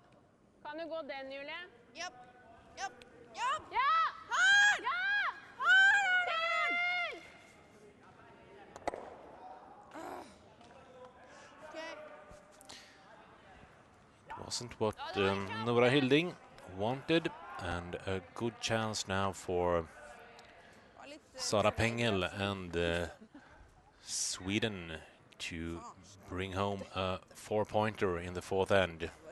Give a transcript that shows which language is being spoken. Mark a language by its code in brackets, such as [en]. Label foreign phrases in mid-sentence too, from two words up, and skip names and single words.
[no] Kan du gå den, Julie? Jopp, jopp, jopp! Ja! Her! Ja! Her! Okay. [en] Wasn't what Nora Hilding wanted, and a good chance now for [no] Var litt, [en] Sara Pengel and Sweden to bring home a 4-pointer in the 4th end.